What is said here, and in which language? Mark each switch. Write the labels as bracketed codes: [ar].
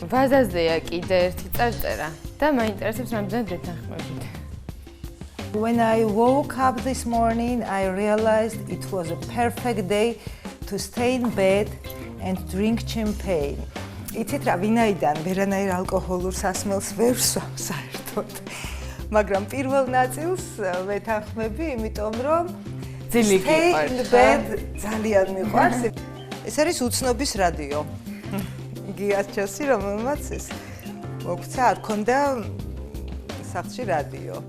[ka] ვაზაზეა კიდე ერთი წარწერა და მაინტერესებს რამდენად დეთანხმებით. [en] When I woke up this morning, I realized it was a perfect day to stay in bed and drink champagne. [ka] იცით რა, ვინაიდან ვერანაირ ალკოჰოლურ სასმელს ვერ ვსვამ საერთოდ. მაგრამ პირველ ნაწილს ვეთანხმები, იმიტომ რომ ძილი გიყვართ. ძალიან მიყვარს. ეს არის უცნობის რადიო. გიას ჩასი, რომელმაც ეს მოგვცა, არ ქონდა სახლში რადიო.